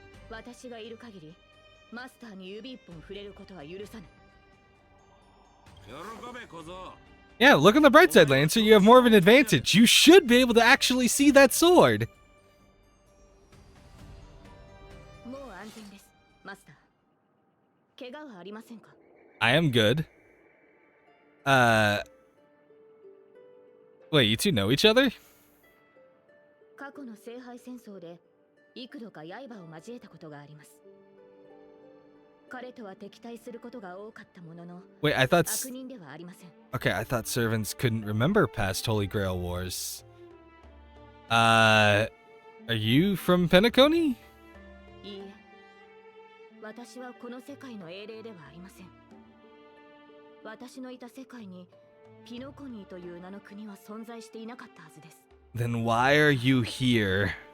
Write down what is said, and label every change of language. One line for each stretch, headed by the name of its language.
Japanese: 私がいる限り、マスターに指一本触れることは許さぬ。喜べ小僧。
English: Yeah, look on the bright side, Lancer. You have more of an advantage. You should be able to actually see that sword.
Japanese: もう安全です、マスター。怪我はありませんか？
English: I am good. Wait, you two know each other?
Japanese: 過去の聖杯戦争で幾度か刃を交えたことがあります。彼とは敵対することが多かったものの、
English: Wait, I thought...
Japanese: 悪人ではありません。
English: Okay, I thought servants couldn't remember past Holy Grail wars. Are you from Penacony?
Japanese: いいえ、私はこの世界の英霊ではありません。私のいた世界にピノコニーという名の国は存在していなかったはずです。
English: Then why are you here?